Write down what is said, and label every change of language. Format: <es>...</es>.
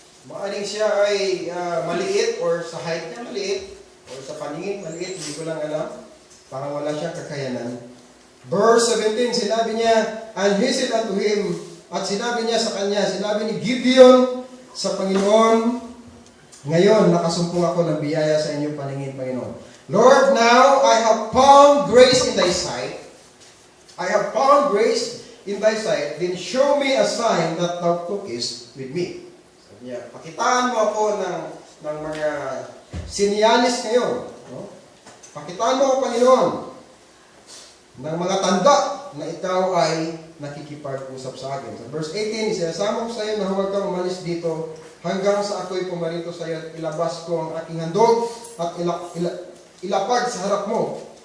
<tl>Maaring siya ay maliit or sa height niya maliit or sa paningin maliit, hindi ko lang alam. Parang wala siyang kakayanan. Verse 17, sinabi niya,</tl> <en>and he said unto him,</en> <tl>at sinabi niya sa kanya, sinabi ni Gideon sa Panginoon, ngayon nakasumpong ako ng biyaya sa inyong paningin, Panginoon.</tl> <en>Lord, now I have found grace in thy sight. I have found grace in thy sight, then show me a sign that thou tookest with me.</en> <tl>Sabi niya, pakitaan mo ako ng mga sinyalis ngayon. No? Pakitaan mo ako, Panginoon, ng mga tanda na ikaw ay nakikipag-usap sa akin. Sa verse 18, sinasama ko sa iyo na huwag kang umalis dito hanggang sa ako'y pumarito sa iyo at ilabas ko ang aking handog at ilapag sa harap mo.</tl>